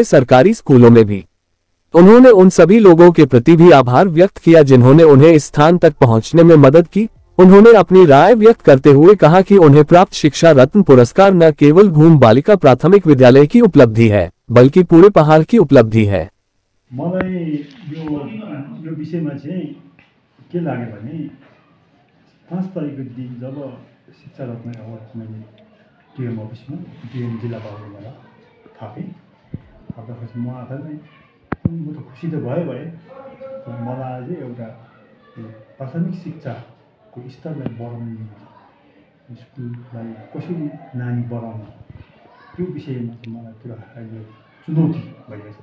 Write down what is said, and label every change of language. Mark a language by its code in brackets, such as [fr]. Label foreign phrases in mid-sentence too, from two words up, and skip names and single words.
[hi] सरकारी स्कूलों में भी उन्होंने उन सभी लोगों के प्रति भी आभार व्यक्त किया जिन्होंने उन्हें इस स्थान तक पहुंचने में मदद की। उन्होंने अपनी राय व्यक्त करते हुए कहा कि उन्हें प्राप्त शिक्षा रत्न पुरस्कार न केवल घूम बालिका प्राथमिक विद्यालय की उपलब्धि है बल्कि पूरे पहाड़ की उपलब्धि है। [ne] मलाई यो विषयमा चाहिँ के लाग्यो भने 5 तारिकको दिन जब शिक्षा रत्न अवार्ड मैले डिएम अफिसमा डिएम जिल्लापालले मलाई थापेपछि म आफैलाई म त खुसी त भए मलाई चाहिँ एउटा प्राथमिक शिक्षाको स्तरलाई बढाउनु, स्कुललाई कसरी नानी बढाउनु, त्यो विषयमा चाहिँ मलाई पुरा अहिले चुनौती भइरहेछ।